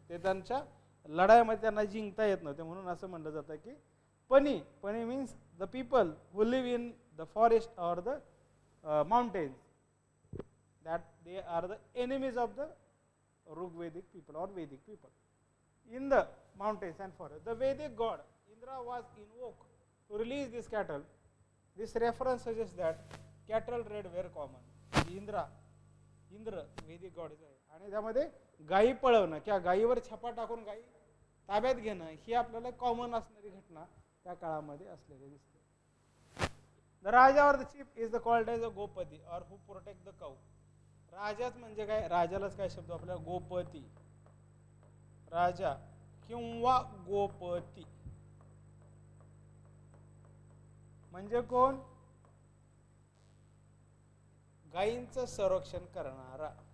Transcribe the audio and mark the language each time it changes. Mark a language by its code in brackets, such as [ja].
[mr] ते त्यांच्या लढाईमध्ये त्यांना जिंकता येत नव्हते, म्हणून असं म्हणलं जातं की [en] Pani means the people who live in the forest और the mountains, that they are the enemies of the Rigvedic people or Vedic people. In the mountains and forests, the Vedic god Indra was invoked to release these cattle. This reference suggests that cattle raid were common. [mr] Indra Vedic god आहे आणि त्यामध्ये गायी पळवणं किंवा गायीवर छापा टाकून गायी ताब्यात घेणं ही आपल्याला कॉमन असणारी घटना त्या काळामध्ये असलेली दिसते. [en] The Raja or the chief is called as a Gopati or who protect the cow. [mr] राजाच म्हणजे काय? राजालाच काय शब्द आपल्याला? गोपती, राजा किंवा गोपती. म्हणजे कोण? गायींचं संरक्षण करणारा.